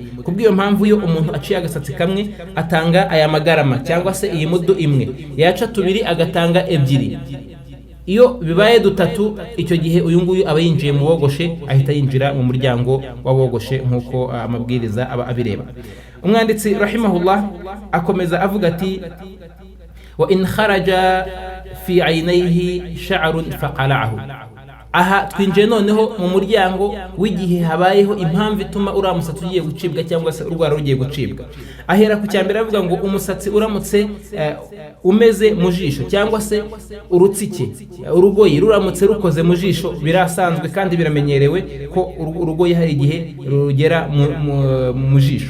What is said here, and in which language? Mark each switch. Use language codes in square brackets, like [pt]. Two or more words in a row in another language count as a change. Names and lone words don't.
[rw] Kubw'iyo mpamvu iyo umuntu aciye agasatsi kamwe atanga aya magarama cyangwa se iyi mudu imwe, yaca 2 agatanga 2. Iyo bibaye 3, icyo gihe uyu nguyu aba yinjiye mu bogoshe, ahita yinjira mu muryango w'abogoshe nkuko amabwiriza aba abireba. Umwanditsi rahimahullah akomeza avuga ati [ar] وإن خرج في عينيه شعر فقلعه. [rw] aha twinjiye noneho mu muryango w'igihe habayeho impamvu ituma uriya musatsi ugiye gucibwa cyangwa se urwara rugiye gucibwa. Ahera ku cyambere avuga ngo umusatsi uramutse umeze mu jisho cyangwa se urutsike urugoyi ruramutse rukoze mu jisho, birasanzwe kandi biramenyerewe ko urugoyi hari igihe rugera mu jisho.